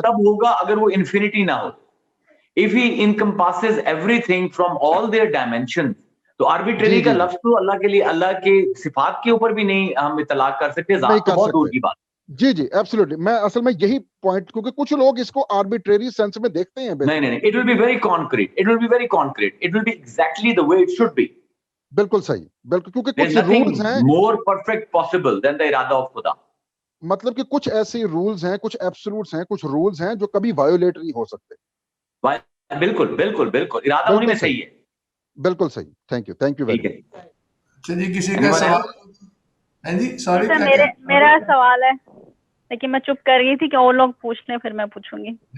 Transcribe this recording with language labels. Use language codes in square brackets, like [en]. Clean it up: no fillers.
[ur] تب ہوگا اگر وہ انفینٹی نہ ہو. [en] If he encompasses everything from all their dimensions, [ur] تو آربیٹری کا لفظ تو اللہ کے لیے، اللہ کے صفات کے اوپر بھی نہیں ہم اطلاق کر سکتے، ذات تو بہت دور کی بات. جی ایبسولوٹلی. میں اصل میں یہی پوائنٹ، کیونکہ کچھ لوگ اس کو آربیٹری سینس میں دیکھتے ہیں. نہیں [en] it will be very concrete, it will be very concrete, it will be exactly the way it should be. [ur] بالکل صحیح، بالکل. کیونکہ کچھ رولز ہیں [en] more perfect possible than the ارادہ of خدا. [ur] مطلب کہ کچھ ایسے رولز ہیں، کچھ ایبسولوٹس ہیں، کچھ رولز ہیں جو کبھی وایولیٹ نہیں ہو سکتے. بالکل ارادہ ہونے میں صحیح ہے. بالکل صحیح. Thank you very much. چلیے کسی کا سوال؟ ہاں جی سوری، میرا سوال ہے لیکن میں چپ کر گئی تھی کہ اور لوگ پوچھ لیں پھر میں پوچھوں گی.